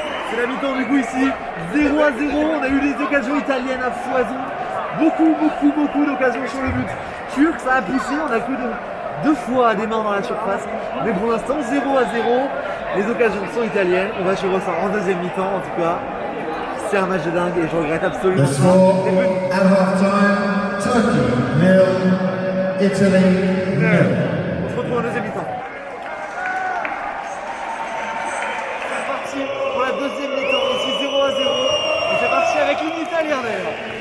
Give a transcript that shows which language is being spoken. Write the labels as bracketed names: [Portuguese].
[French] C'est la mi-temps du coup ici, 0-0, on a eu des occasions italiennes à foison, beaucoup d'occasions sur le but turc, ça a poussé, on a que deux fois des mains dans la surface, mais pour l'instant 0-0, les occasions sont italiennes, on va suivre ça en deuxième mi-temps en tout cas, c'est un match de dingue et je regrette absolument. [English] The score at half-time, Turkey 0, Italy 0. [French] On se retrouve en deuxième mi-temps. Pour la deuxième mi-temps, ici 0-0. Et c'est parti avec une italienne d'ailleurs.